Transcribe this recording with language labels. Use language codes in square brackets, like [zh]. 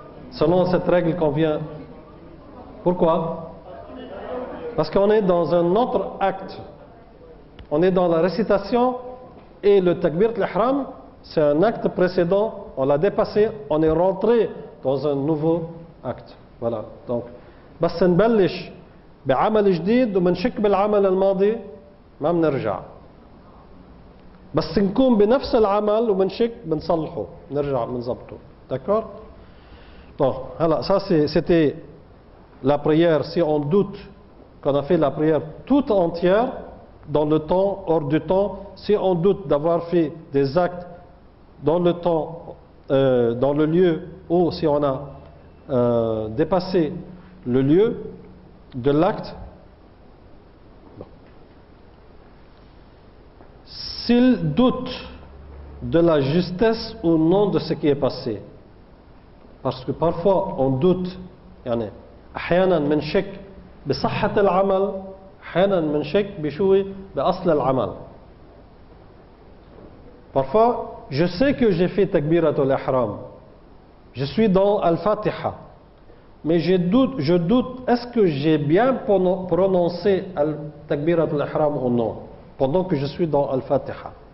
[fr] Selon cette règle qu'on vient. Pourquoi? Parce qu'on est dans un autre acte. On est dans la récitation et le takbirat al-ihram, c'est un acte précédent, on l'a dépassé, on est rentré dans un nouveau acte. Voilà. Donc, [ar] بس نبلش بعمل جديد ومنشك بالعمل الماضي ما بنرجع. بس نكون بنفس العمل ومنشك بنصلحه، نرجع بنظبطه. [fr] D'accord? Bon, voilà, ça c'était la prière. Si on doute qu'on a fait la prière toute entière dans le temps, hors du temps, si on doute d'avoir fait des actes dans le temps, dans le lieu, ou si on a dépassé le lieu de l'acte, bon. s'il doute de la justesse ou non de ce qui est passé. Parce que parfois on doute, [ar] يعني أحيانا من شك بصحة العمل، أحيانا من شك بشو بأصل العمل. [fr] Parfois, je sais que j'ai fait takbiratul ihram. Je suis dans Al-Fatiha. Mais je doute, est-ce que j'ai bien prononcé takbiratul ihram ou non, pendant que je suis dans Al-Fatiha.